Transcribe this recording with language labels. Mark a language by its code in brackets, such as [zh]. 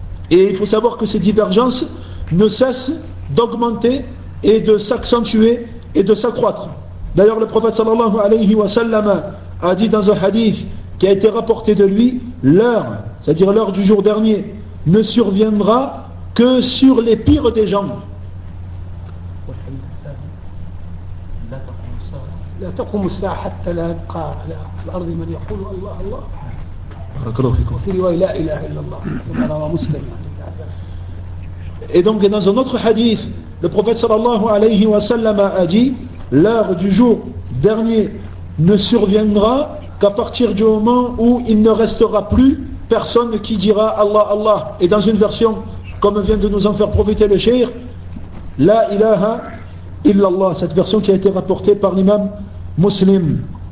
[fr] Et il faut savoir que ces divergences ne cessent d'augmenter et de s'accentuer et de s'accroître. D'ailleurs, le prophète sallallahu alayhi wa sallam a dit dans un hadith qui a été rapporté de lui, l'heure, c'est-à-dire l'heure du jour dernier, ne surviendra que sur les pires des gens. [ar] لا تقوم الساعة حتى لا يبقى على الأرض من يقول الله الله بارك الله فيكم وفي رواية لا إله إلا الله سبحانه ومسلم. [fr] Et donc dans un autre hadith, le prophète sallallahu alayhi wa sallam a dit, l'heure du jour dernier ne surviendra qu'à partir du moment où il ne restera plus personne qui dira Allah, Allah. Et dans une version, comme vient de nous en faire profiter le shir, [ar] La ilaha illallah, [fr] cette version qui a été rapportée par l'imam Muslim.